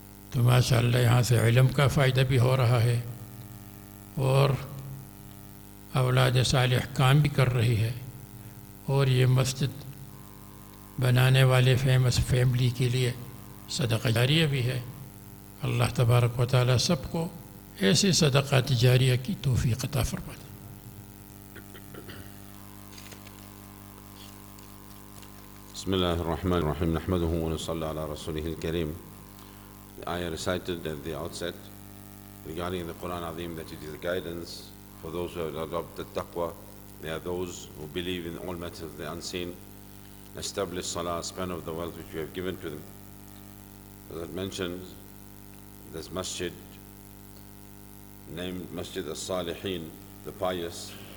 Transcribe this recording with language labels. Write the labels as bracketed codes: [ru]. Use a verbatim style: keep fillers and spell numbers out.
[ur] تو ماشاءاللہ یہاں سے علم کا فائدہ بھی ہو رہا ہے، اور اولاد صالح کام بھی کر رہی ہے. اور یہ مسجد بنانے والے فیمس فیملی کے لیے صدقہ جاریہ بھی ہے. اللہ تبارک و تعالی سب کو ایسے صدقات جاریہ کی توفیق عطا فرمائے. [ar] بسم الله الرحمن الرحيم نحمده ونصلي على رسوله الكريم. [en] The ayah recited at the outset regarding the Quran Azim, that it is a guidance for those who have adopted taqwa. They are those who believe in all matters of the unseen, establish salah, spend of the wealth which we have given to them. As it mentions, this masjid named Masjid As-Salihin, the pious.